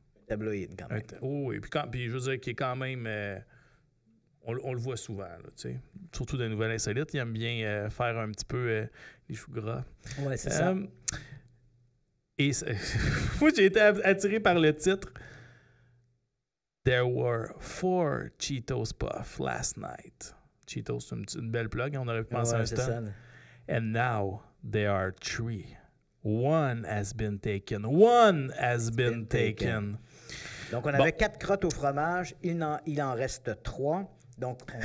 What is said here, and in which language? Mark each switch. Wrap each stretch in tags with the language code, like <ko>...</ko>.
<fr>Tabloïd, quand même. Oui, puis je veux dire qu'il est quand même... on le voit souvent, là, tu sais. Surtout des nouvelles insolites. Il aime bien faire un petit peu les choux gras. Oui, c'est ça. Et moi, j'ai été attiré par le titre.</fr> <en>There were 4 Cheetos Puff last night.</en> <fr>Cheetos, c'est une belle plug. On aurait pu penser à un stand.</fr> <en>And now there are 3. One has been taken. One has been taken.</en> <fr>Donc, on avait 4 crottes au fromage. Il en reste 3. Donc,</fr>